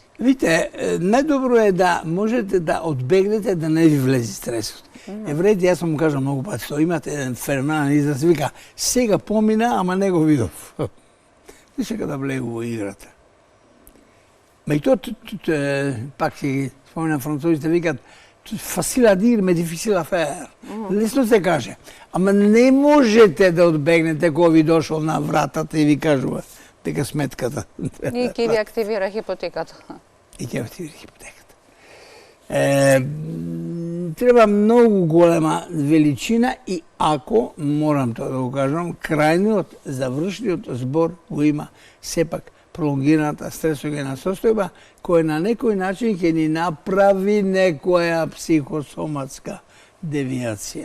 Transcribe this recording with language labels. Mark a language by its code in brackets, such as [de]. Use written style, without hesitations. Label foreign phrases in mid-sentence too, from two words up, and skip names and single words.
[mk] Видите, најдобро е да можете да одбегнете да не ви влезе стресот. Евреите, јас му кажам многу пати, што имате еден феноменален израз, вика, сега помина, ама не го видов. Не сега да влегу во играта. Меѓутоа, пак ќе споминам французите, викат, [fr] facile à dire, mais difficile à faire. [mk] Лесно се каже. Ама не можете да одбегнете кога ви дошол на вратата и ви кажува дека сметката. И ќе ви активира хипотеката. И ќе активира хипотеката. Треба многу голема величина и ако, морам тоа да го кажам, крајниот, завршниот збор го има сепак пролонгираната стресогена состојба, која на некој начин ќе ни направи некоја психосоматска девијација.